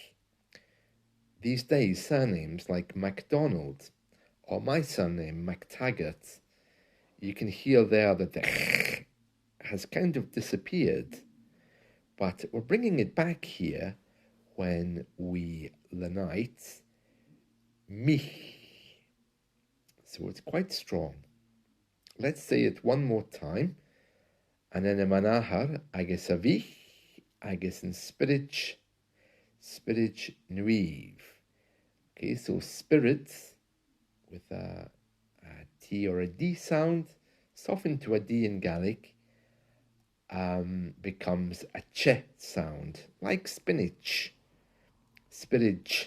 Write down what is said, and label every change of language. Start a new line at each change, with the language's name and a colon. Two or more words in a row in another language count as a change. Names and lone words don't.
English: These days, surnames like MacDonald or my surname, MacTaggart, you can hear there that the has kind of disappeared, but we're bringing it back here when we lenite Mhic. So it's quite strong. Let's say it one more time.
Scottish Gaelic: An ainm Ahar, agus veech, agus in Spiritch nooeev.
English: Okay, so spirit with a T or a D sound, softened to a D in Gaelic, becomes a ch sound, like spinach, Spiritch.